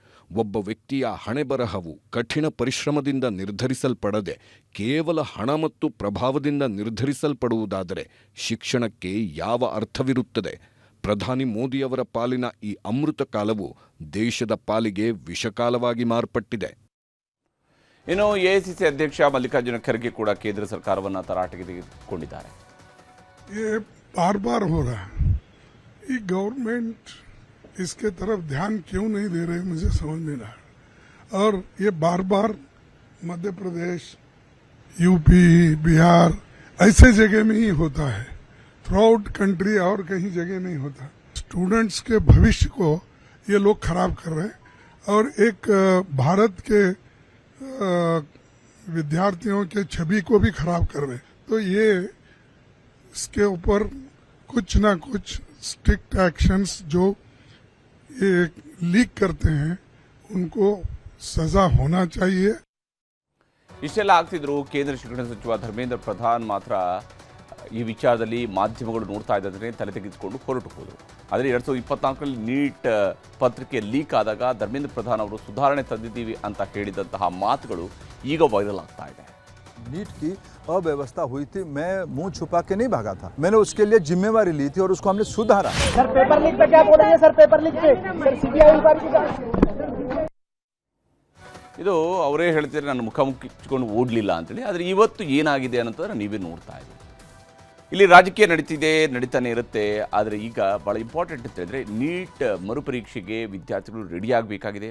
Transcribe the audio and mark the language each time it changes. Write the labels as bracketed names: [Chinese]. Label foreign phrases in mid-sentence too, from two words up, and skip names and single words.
[Kannada] ಒಬ್ಬ ವ್ಯಕ್ತಿಯ ಹಣೆಬರಹವು ಕಠಿಣ ಪರಿಶ್ರಮದಿಂದ ನಿರ್ಧರಿಸಲ್ಪಡದೆ ಕೇವಲ ಹಣ ಮತ್ತು ಪ್ರಭಾವದಿಂದ ನಿರ್ಧರಿಸಲ್ಪಡುವುದಾದರೆ ಶಿಕ್ಷಣಕ್ಕೆ ಯಾವ ಅರ್ಥವಿರುತ್ತದೆ? ಪ್ರಧಾನಿ ಮೋದಿಯವರ ಪಾಲಿನ ಈ ಅಮೃತ ಕಾಲವು ದೇಶದ ಪಾಲಿಗೆ ವಿಷಕಾಲವಾಗಿ ಮಾರ್ಪಟ್ಟಿದೆ. ಇನ್ನು ಎಐಸಿಸಿ ಅಧ್ಯಕ್ಷ ಮಲ್ಲಿಕಾರ್ಜುನ ಖರ್ಗೆ ಕೂಡ ಕೇಂದ್ರ ಸರ್ಕಾರವನ್ನು ತರಾಟೆಗೆ ತೆಗೆದುಕೊಂಡಿದ್ದಾರೆ. [Hindi] ये बार बार हो रहा है, ये गवर्नमेंट इसके तरफ ध्यान क्यों नहीं दे रही मुझे समझ नहीं रहा. और ये बार बार मध्य प्रदेश, यूपी, बिहार ऐसे जगह में ही होता है, [English] throughout country [Hindi] और कहीं जगह नहीं होता. स्टूडेंट्स के भविष्य को ये लोग खराब कर रहे हैं और एक भारत के विद्यार्थियों के छवि को भी खराब कर रहे हैं. तो ये इसके ऊपर कुछ ना कुछ [English] strict actions [Hindi] जो ये लीक करते हैं उनको सजा होना चाहिए. [Kannada] ಇಷ್ಟೆಲ್ಲ ಆಗ್ತಿದ್ರು ಕೇಂದ್ರ ಶಿಕ್ಷಣ ಸಚಿವ ಧರ್ಮೇಂದ್ರ ಪ್ರಧಾನ್ ಮಾತ್ರ ಈ ವಿಚಾರದಲ್ಲಿ ಮಾಧ್ಯಮಗಳು ನೋಡ್ತಾ ಇದ್ದಂತೆ ತಲೆ ತೆಗೆದುಕೊಂಡು ಹೊರಟು ಹೋದರು. ಆದರೆ 2024ರಲ್ಲಿ ನೀಟ್ ಪತ್ರಿಕೆ ಲೀಕ್ ಆದಾಗ ಧರ್ಮೇಂದ್ರ ಪ್ರಧಾನ್ ಅವರು ಸುಧಾರಣೆ ತಂದಿದ್ದೀವಿ ಅಂತ ಹೇಳಿದಂತಹ ಮಾತುಗಳು ಈಗ ವೈರಲ್ ಆಗ್ತಾ ಇದೆ. [Hindi] नीट की अव्यवस्था हुई थी, मैं मुंह छुपा के नहीं भागा था, मैंने उसके लिए जिम्मेवारी ली थी और उसको हमने सुधारा. सर [English] paper leak [Hindi] पे क्या बोलेंगे? सर [English] paper leak [Hindi] पे सर सीबीआई इंक्वायरी का [Kannada] ಇದು ಅವರೇ ಹೇಳ್ತಿದ್ರೆ ನನ್ನ ಮುಖ ಮುಚ್ಚಿಕೊಂಡು ಓಡಲಿಲ್ಲ ಅಂತೇಳಿ. ಆದರೆ ಇವತ್ತು ಏನಾಗಿದೆ ಅನ್ನೋದನ್ನು ನೀವೇ ನೋಡ್ತಾ ಇದ್ದೀವಿ. ಇಲ್ಲಿ ರಾಜಕೀಯ ನಡೀತಾನೆ ಇರುತ್ತೆ. ಆದರೆ ಈಗ ಭಾಳ ಇಂಪಾರ್ಟೆಂಟ್ ಅಂತ ಹೇಳಿದ್ರೆ ನೀಟ್ ಮರುಪರೀಕ್ಷೆಗೆ ವಿದ್ಯಾರ್ಥಿಗಳು ರೆಡಿ ಆಗಬೇಕಾಗಿದೆ.